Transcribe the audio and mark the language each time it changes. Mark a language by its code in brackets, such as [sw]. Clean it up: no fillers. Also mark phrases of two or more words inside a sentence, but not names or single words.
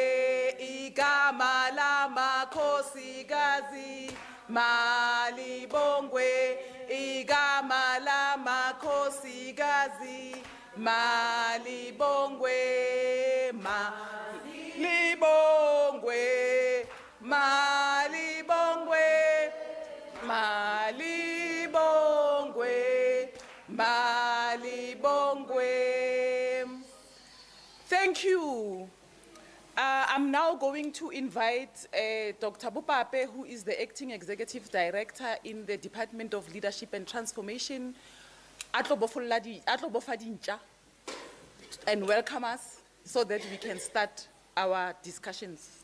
[zu] Igama lama kosikazi, Malibongwe, Igama lama kosikazi, Malibongwe, Malibongwe, Malibongwe, Malibongwe, Malibongwe. [en] Thank you. I'm now going to invite Dr. Bopape, who is the Acting Executive Director in the Department of Leadership and Transformation, and welcome us so that we can start our discussions.